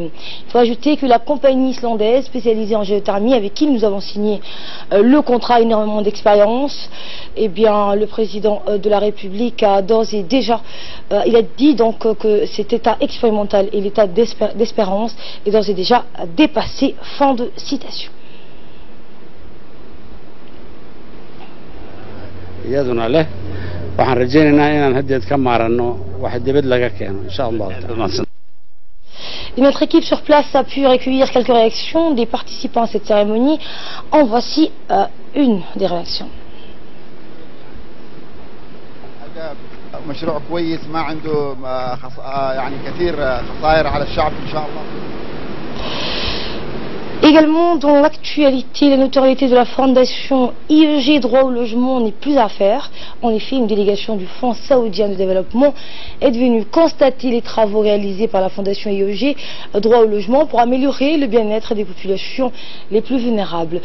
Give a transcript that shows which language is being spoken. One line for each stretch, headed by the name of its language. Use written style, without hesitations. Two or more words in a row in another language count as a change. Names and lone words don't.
French: Il faut ajouter que la compagnie islandaise spécialisée en géothermie, avec qui nous avons signé le contrat, a énormément d'expérience. Eh bien, le président de la République a d'ores et déjà, il a dit donc que cet état expérimental et l'état d'espérance est d'ores et déjà dépassé. Fin de citation.
Somali: iyaduna leh waxaan rajaynaynaa inaan haddeed ka maaranno wax dibad laga keeno
Arabic: إن شاء الله.
French: Et notre équipe sur place a pu recueillir quelques réactions des participants à cette cérémonie. En voici une des réactions.
Arabic: مشروع كويس ما عنده يعني كثير خسائر على الشعب إن شاء الله.
French: Également, dans l'actualité, la notoriété de la fondation IEG Droit au logement n'est plus à faire. En effet, une délégation du Fonds saoudien de développement est venue constater les travaux réalisés par la fondation IEG Droit au logement pour améliorer le bien-être des populations les plus vulnérables.